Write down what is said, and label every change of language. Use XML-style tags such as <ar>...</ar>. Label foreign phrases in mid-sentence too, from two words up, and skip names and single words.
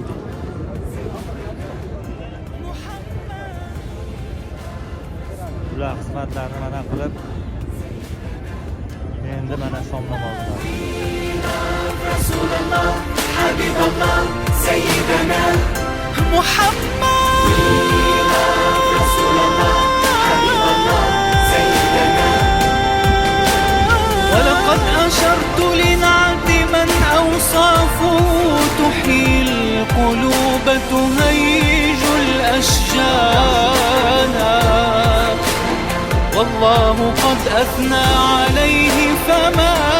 <uz>Ular xizmatlarni mana qilib endi mana shom namozida Rasululloh Habiballoh Sayyidina Muhammad Rasululloh Habiballoh Sayyidina</uz> <ar>ولقد أشرت لنعت من أوصافه تحيي القلوب تهيج الأشجان والله قد أثنى عليه فما</ar>